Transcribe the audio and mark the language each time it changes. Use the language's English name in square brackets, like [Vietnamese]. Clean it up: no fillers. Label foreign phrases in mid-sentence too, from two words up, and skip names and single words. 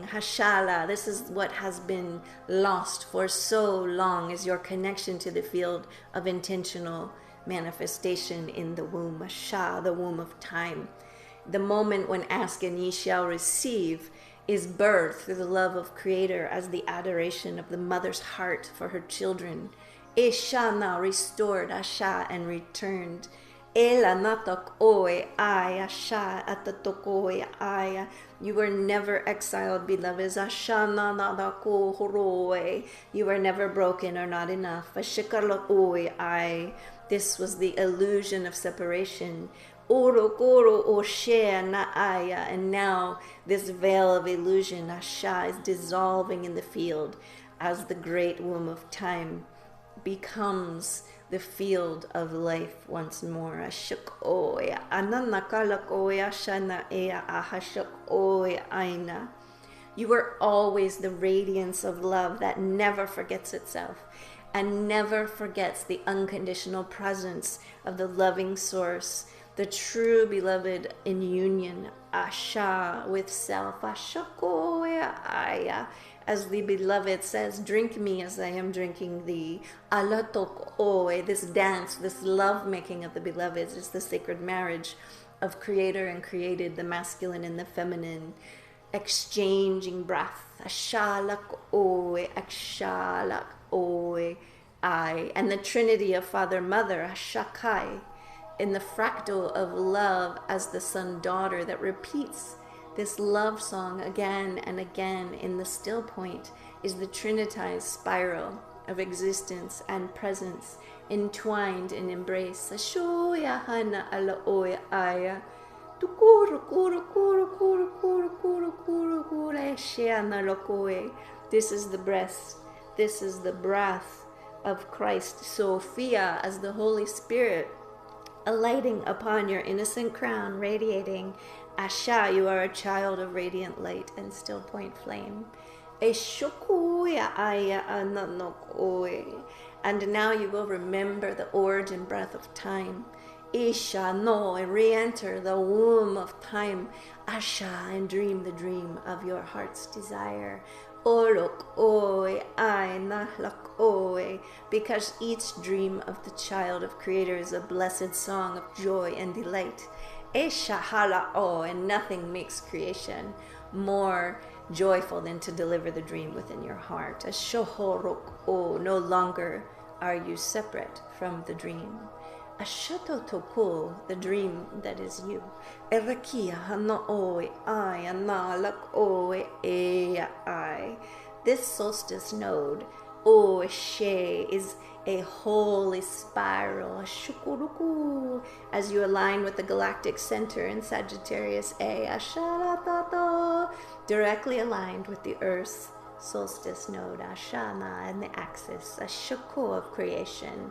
[English] Hashala, this is what has been lost for so long, is your connection to the field of intentional manifestation in the womb. Hasha, the womb of time. The moment when ask and ye shall receive is birth through the love of Creator as the adoration of the mother's heart for her children. Eshana, restored, Asha, and returned. Ela natok oe ay asha atatokoe ay. You were never exiled, beloveds. Ashana nadako horoe. You were never broken or not enough. Ashikalo oe ay. This was the illusion of separation. Oro koro oshe na aya. And now this veil of illusion, asha, is dissolving in the field as the great womb of time becomes the field of life once more. Ashuk oya ananakalak oya shana ea ahashuk oya aina. You are always the radiance of love that never forgets itself and never forgets the unconditional presence of the loving source, the true beloved in union, Asha, with self. Ashuk oya aya. As the beloved says, drink me as I am drinking thee. Alatok oe, this dance, this love making of the beloveds is the sacred marriage of creator and created, the masculine and the feminine, exchanging breath. Ashalak oe, akshalak oe, I. And the trinity of Father, Mother, Ashakai, in the fractal of love as the son-daughter that repeats this love song again and again in the still point, is the trinitized spiral of existence and presence entwined in embrace. Ashoya hana ala oya aya. Tukuru kuru kuru kuru kuru kuru kuru kuru sheana lokoe. This is the breath. This is the breath of Christ, Sophia, as the Holy Spirit alighting upon your innocent crown, radiating. Asha, you are a child of radiant light and still point flame. Eshokuya aya ananokoe. And now you will remember the origin breath of time. Isha no, and re-enter the womb of time. Asha, and dream the dream of your heart's desire. Olok oe ai nahlak oe. Because each dream of the child of Creator is a blessed song of joy and delight. Eshahala o, and nothing makes creation more joyful than to deliver the dream within your heart. Ashohorok o, no longer are you separate from the dream. Ashatotoko, the dream that is you. Erakia hana oe ai analak oe ea ai. This solstice node, o she, is a holy spiral, shukuruku, as you align with the galactic center in Sagittarius A, asharatato, directly aligned with the Earth's solstice node, ashana, and the axis, a shuku of creation.